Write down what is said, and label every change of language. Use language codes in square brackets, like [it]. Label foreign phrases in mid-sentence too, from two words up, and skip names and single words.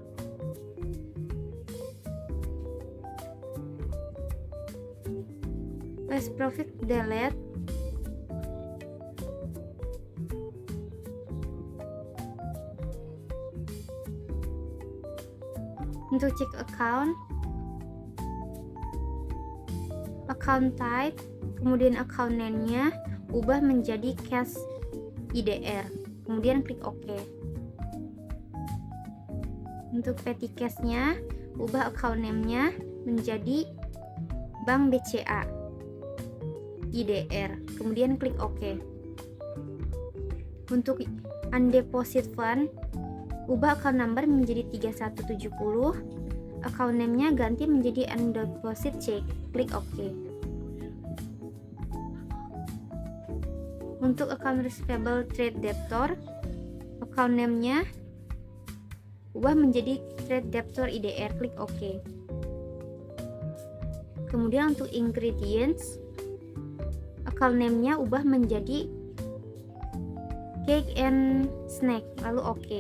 [en] Last profit delete. [id] Untuk cek [en] account type, [id] kemudian [en] account name- [id] nya ubah menjadi [en] cash IDR, [id] kemudian klik OK. Untuk [en] petty cash- [id] nya ubah [en] account name- [id] nya menjadi Bank BCA IDR, kemudian klik OK. Untuk [en] undeposit fund, [id] ubah [en] account number [id] menjadi 3170, [en] account name- [id] nya ganti menjadi [en] undeposit check, [id] klik OK. Untuk [en] account receivable trade debtor, account name- [id] nya ubah menjadi [en] trade debtor IDR, [id] klik OK. Kemudian untuk ingredients, [en] account name- [id] nya ubah menjadi [en] cake and snack, [id] lalu OK.